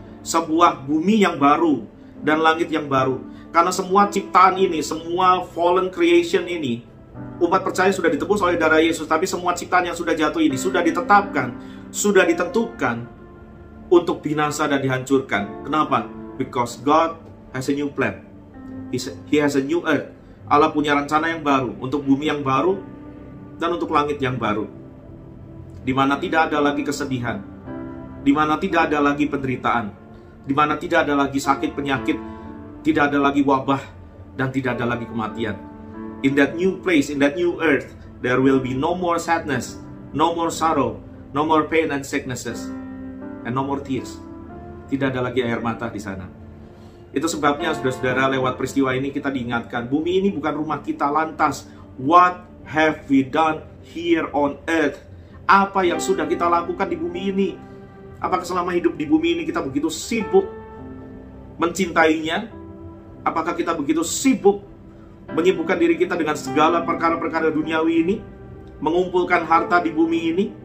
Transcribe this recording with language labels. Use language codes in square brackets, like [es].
[id] Sebuah bumi yang baru dan langit yang baru. Karena semua ciptaan ini, semua fallen creation ini Umat percaya sudah ditebus oleh darah Yesus, tapi semua ciptaan yang sudah jatuh ini sudah ditetapkan, sudah ditentukan untuk binasa dan dihancurkan. Kenapa? [en] Because God has a new plan. He has a new earth. [id] Allah punya rencana yang baru, untuk bumi yang baru dan untuk langit yang baru, di mana tidak ada lagi kesedihan, di mana tidak ada lagi penderitaan, di mana tidak ada lagi sakit penyakit, tidak ada lagi wabah, dan tidak ada lagi kematian. [en] In that new place, in that new earth, there will be no more sadness, no more sorrow, no more pain and sicknesses, and no more tears. [id] Tidak ada lagi air mata di sana. Itu sebabnya, saudara-saudara, lewat peristiwa ini kita diingatkan, bumi ini bukan rumah kita. Lantas, [en] what have we done here on earth? [id] Apa yang sudah kita lakukan di bumi ini? Apakah selama hidup di bumi ini kita begitu sibuk mencintainya? Apakah kita begitu sibuk menyibukkan diri kita dengan segala perkara-perkara duniawi ini, mengumpulkan harta di bumi ini?